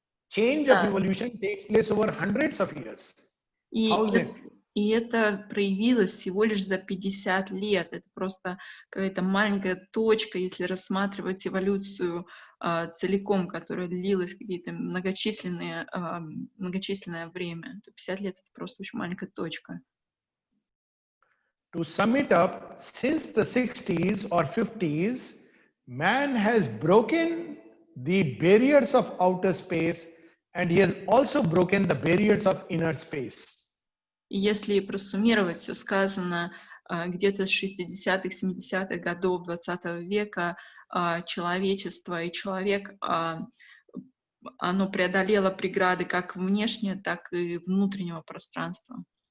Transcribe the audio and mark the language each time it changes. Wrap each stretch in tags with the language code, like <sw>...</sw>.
<en>Change of evolution takes place over hundreds of years.</en> <ru>И это проявилось всего лишь за 50 лет. Это просто какая-то маленькая точка, если рассматривать эволюцию целиком, которая длилась какие-то многочисленное время. 50 лет — это просто очень маленькая точка.</ru> <en>To sum it up, since the 60s or 50s, man has broken the barriers of outer space and he has also broken the barriers of inner space.</en> <ru>И если просуммировать все сказано где-то с 60-х, 70-х годов 20 века, человечество и человек, оно преодолело преграды как внешнего, так и внутреннего пространства.</ru>